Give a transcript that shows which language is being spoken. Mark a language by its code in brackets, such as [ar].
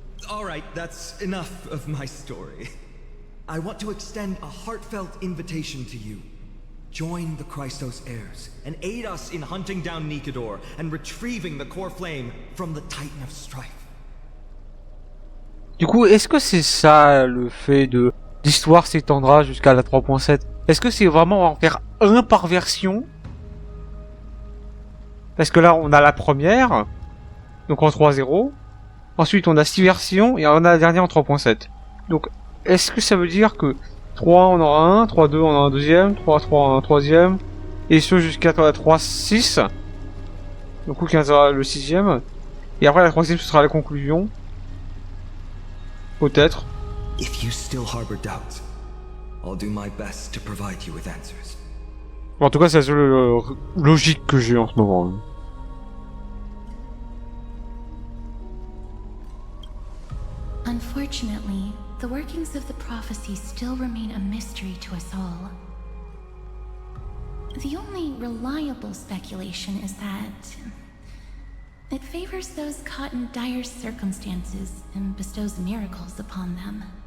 [en] Alright, that's enough of my story. I want to extend a heartfelt invitation to you. Join the Christos heirs, and aid us in hunting down Nikador, and retrieving the core flame from the Titan of Strife. [fr] Du coup, est-ce que c'est ça le fait de... L'histoire s'étendra jusqu'à la 3.7? Est-ce que c'est vraiment en faire un par version? Parce que là, on a la première, donc en 3.0. Ensuite, on a 6 versions, et on a la dernière en 3.7. Donc, est-ce que ça veut dire que 3, on aura un, 3.2, on aura un deuxième, 3.3, un troisième, et ce jusqu'à 3.6. Donc, il y aura le 6ème. Et après, la 3ème, ce sera la conclusion. Peut-être. [en] If you still harbor doubts, I'll do my best to provide you with answers. [fr] En tout cas, c'est la seule logique que j'ai en ce moment. [en] Unfortunately, the workings of the prophecy still remain a mystery to us all. The only reliable speculation is that it favors those caught in dire circumstances and bestows miracles upon them.